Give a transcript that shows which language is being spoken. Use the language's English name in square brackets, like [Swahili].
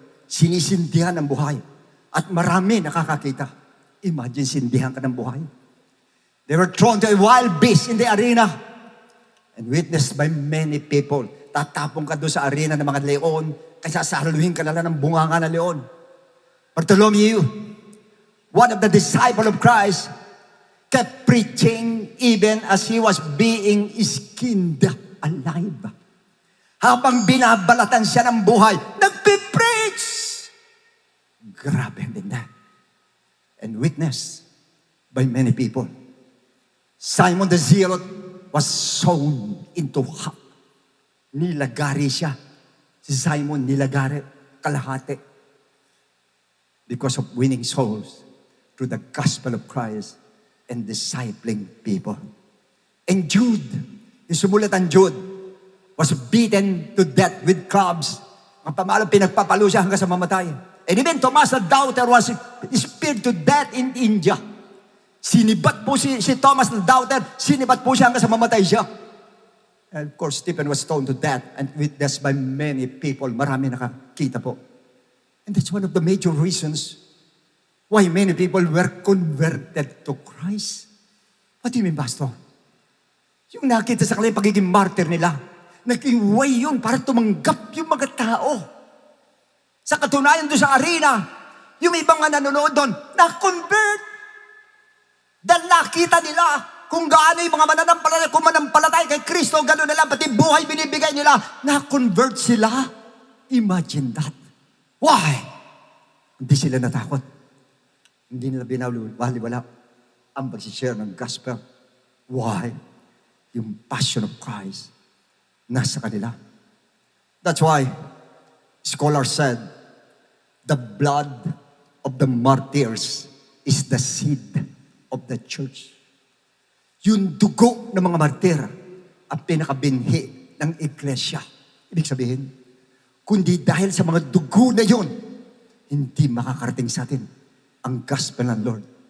[Filipino] Sinisindihan ang buhay at marami nakakakita. Imagine, sindihan ka ng buhay. [English] They were thrown to a wild beast in the arena and witnessed by many people. [Filipino] Tatapong ka doon sa arena ng mga leon, kaya sasaluhin ka na lang ng bunganga ng leon. [English] Bartholomew, one of the disciples of Christ, kept preaching even as he was being skinned alive. [Filipino] Habang binabalatan siya ng buhay, nagpipreach! Grabe din na. [English] And witnessed by many people. Simon the Zealot was sown into hell. [Filipino] Nilagari siya. Si Simon nilagari, kalahati. [English] Because of winning souls through the gospel of Christ and discipling people. And Jude, [Filipino] yung sumulat ang Jude, [English] was beaten to death with clubs. [Filipino] Ang pamalang pinagpapalo siya hanggang sa mamatay. [English] And even Thomas the doubter was speared to death in India. [Filipino] Sinibat po si Thomas the doubter, sinibat po siya hanggang sa mamatay siya. [English] And of course, Stephen was stoned to death and witnessed by many people. [Filipino] Marami nakakita po. [English] And that's one of the major reasons why many people were converted to Christ. What do you mean, Pastor? [Filipino] Yung nakita sa kanila pagiging martyr nila, naging way yun para tumanggap yung mga tao. Sa katunayan doon sa arena, yung ibang nga nanonood doon, na-convert. Dahil nakita nila kung gaano yung mga mananampalatay, kung manampalatay kay Kristo, gano'n nila, pati buhay binibigay nila, na-convert sila. [English] Imagine that. [Filipino] Why? Hindi sila natakot. Hindi nila binawaliwala ang pag-share ng gospel. Why? Yung passion of Christ nasa kanila. [English] That's why scholars said, the blood of the martyrs is the seed of the church. [Filipino] Yung dugo ng mga martir ang pinakabinhi ng iglesia. Ibig sabihin, Kundi dahil sa mga dugo na yon, hindi makakarating sa atin ang gospel ng Lord.